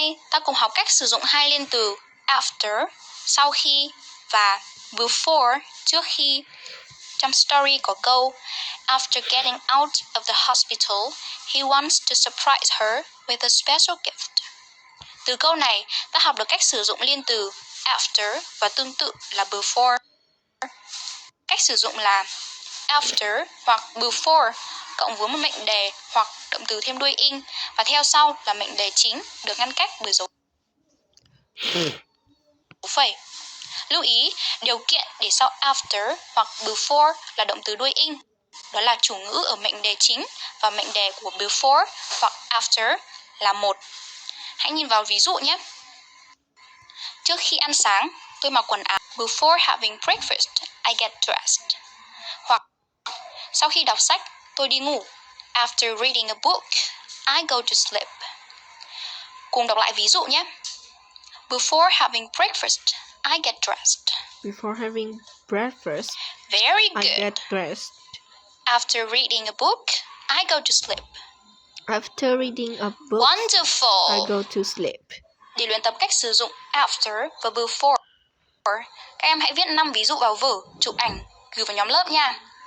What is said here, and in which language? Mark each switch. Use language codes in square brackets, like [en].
[vi] Ta cùng học cách sử dụng hai liên từ after, sau khi, và before, trước khi. Trong story có câu [en] After getting out of the hospital, he wants to surprise her with a special gift. [vi] Từ câu này, ta học được cách sử dụng liên từ after và tương tự là before. Cách sử dụng là after hoặc before cộng với một mệnh đề hoặc động từ thêm đuôi ing và theo sau là mệnh đề chính được ngăn cách bởi dấu phẩy. Lưu ý, điều kiện để sau after hoặc before là động từ đuôi ing, đó là chủ ngữ ở mệnh đề chính và mệnh đề của before hoặc after là một. Hãy nhìn vào ví dụ nhé. Trước khi ăn sáng, tôi mặc quần áo. [en] Before having breakfast, I get dressed. [vi] Hoặc sau khi đọc sách, tôi đi ngủ. [en] After reading a book, I go to sleep. [vi] Cùng đọc lại ví dụ nhé. [en] Before having breakfast, I get dressed. Before having breakfast, Very good. I get dressed. After reading a book, I go to sleep. After reading a book, Wonderful. I go to sleep. [vi] Để luyện tập cách sử dụng after và before, các em hãy viết 5 ví dụ vào vở, chụp ảnh, gửi vào nhóm lớp nha.